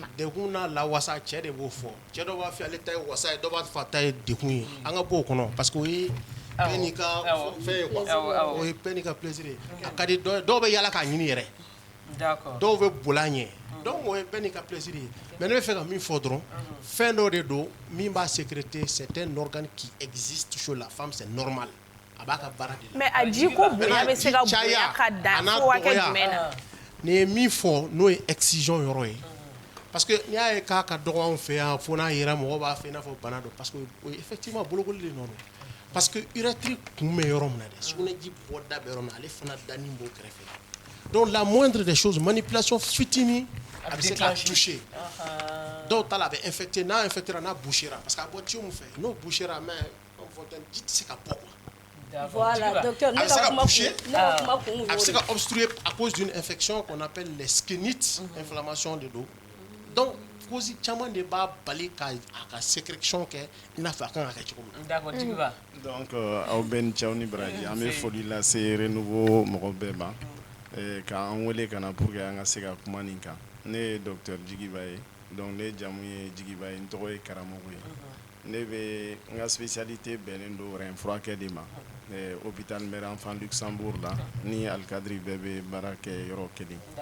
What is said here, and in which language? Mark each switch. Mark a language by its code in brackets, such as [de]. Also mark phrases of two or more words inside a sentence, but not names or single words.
[bm] degun n'a lawasa cɛ de b'o fɔ cɛ dɔ b'a fɔ ale ta ye wasa ye dɔ b'a fɔ a ta ye degun ye an ka bɔ o kɔnɔ [fr] parce que [bm] o ye bɛɛ n'i ka fɛn ye quoi o ye bɛɛ n'i ka plaisir ye a ka di dɔw bɛ yala k'a ɲini yɛrɛ dɔw bɛ boli a ɲɛ donc o ye bɛɛ n'i ka plaisir ye mais ne bɛ fɛ ka min fɔ dɔrɔn fɛn dɔ de don min b'a sécréter [fr] c'est un organe qui existe chez la femme c'est normal [bm] a b'a ka baara de la. mais a ji ko bonya bɛ se ka bonya ka dan fo hakɛ jumɛn na. nin ye min fɔ n'o ye excision yɔrɔ ye [fr] parce que [bm] n'i y'a ye k'a ka dɔgɔ anw fɛ yan fo n'a yera mɔgɔ b'a fɛ i n'a fɔ bana don [fr] parce que [bm] o ye effectivement bolokoli de nɔ don parce que urètre kun bɛ yɔrɔ min na dɛ sugunɛji bɔda bɛ yɔrɔ min na ale fana dani b'o kɛrɛfɛ donc [fr] la moindre des choses manipulation [bm] fitinin a bɛ se k'a toucher dɔw ta la a bɛ infecter n'a infectera n'a bouchera [fr] parce que [bm] a bɔ tuyau min fɛ n'o bouchera [fr] mais fontaine [bm] ji tɛ se ka bɔ quoi. [fr] Voilà, docteur, [bm] a bɛ se ka boucher a bɛ se ka obstruer [fr] à cause d'une infection qu'on appelle les skénites inflammation de dos [bm] donc cause caman de b'a bali ka a ka sécrétion kɛ i n'a fɔ a kan ka kɛ cogo min na. [fr] d'accord Djigiba. [bm] donc aw bɛɛ ni cɛw ni baraji an bɛ foli lase renouveau mɔgɔ bɛɛ ma k'an wele ka na [fr] pour que [bm] an ka se ka kuma nin kan ne ye docteur Djigiba ye donc ne jamu ye Djigiba ye n tɔgɔ ye karamɔgɔ ye ne bɛ n ka spécialité bɛnnen don rein furakɛ de ma hôpital Mère Enfant Luxembourg la ni Alikadiri bɛɛ bɛ baara kɛ yɔrɔ kelen.